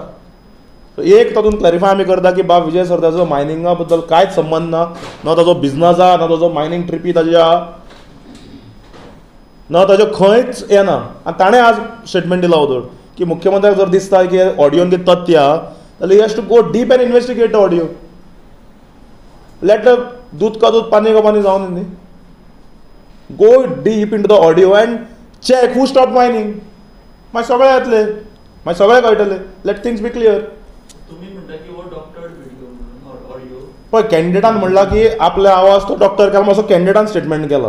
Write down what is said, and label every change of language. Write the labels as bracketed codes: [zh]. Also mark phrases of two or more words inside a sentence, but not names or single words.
[kok] एक तातूंत क्लॅरिफाय आमी करता की बाब विजय सरदेसायाचो मायनिंगा बद्दल कांयच संबंद ना. ना ताजो बिझनस आहा, ना ताजो मायनींग ट्रिपी ताजे आहा, ना ताज्यो खंयच हें ना. आनी ताणें आज स्टेटमेंट दिला वदोळ की मुख्यमंत्र्याक जर दिसता की ऑडियोन कितें तथ्य आहा जाल्यार [en] he has to go deep and investigate audio. [hi] लेट दूध का दूध पानी का पानी [kok] जावन न्ही. [en] go deep into the audio and check who stop mining. [kok] मागीर सगळें येतलें, मागीर सगळें कळटलें. [en] let things be clear. [kok] पळय, कॅन्डिडेटान म्हणला की आपले आवाज तो डॉक्टर केला, मातसो कॅन्डिडेटान स्टेटमेंट केला.